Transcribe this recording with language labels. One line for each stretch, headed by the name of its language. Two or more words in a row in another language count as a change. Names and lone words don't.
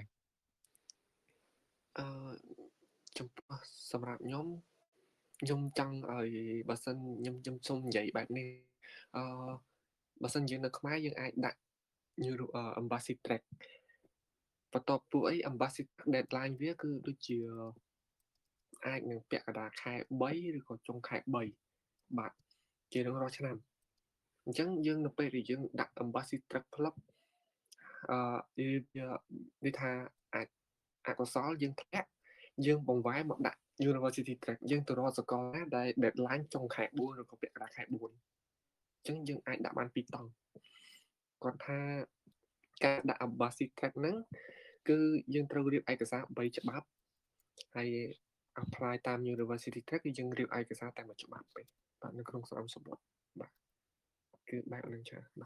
Khmer: អឺចំពោះសម្រាប់ខ្ញុំចង់ឲ្យបើសិនខ្ញុំសូមនិយាយបែបនេះអឺបើសិនយើងនៅខ្មែរយើងអាចដាក់
English: embassy track
Khmer: បន្ទាប់ពួកអី embassy deadline វាគឺដូចជាអាចនឹងពាក់កណ្ដាលខែ3ឬក៏ចុងខែ3បាទជារៀងរាល់ឆ្នាំអញ្ចឹងយើងនៅពេលដែលយើងដាក់
English: embassy track club
Khmer: វាថាអាចអកុសលយើងធ្លាក់យើងបង្វែរមកដាក់
English: university track
Khmer: យើងទៅរកសកលណាដែល deadline ចុងខែ4ឬក៏ពាក់កណ្ដាលខែ4អញ្ចឹងយើងអាចដាក់បាន2តង់គាត់ថាការដាក់
English: embassy track
Khmer: ហ្នឹងគឺយើងត្រូវរៀបឯកសារ3ច្បាប់ហើយ apply តាម
English: university track
Khmer: គឺយើងរៀបឯកសារតែមួយច្បាប់ទេបាទនៅក្នុងស្រមសម្បត្តិបាទគឺបែបហ្នឹងចាបាទ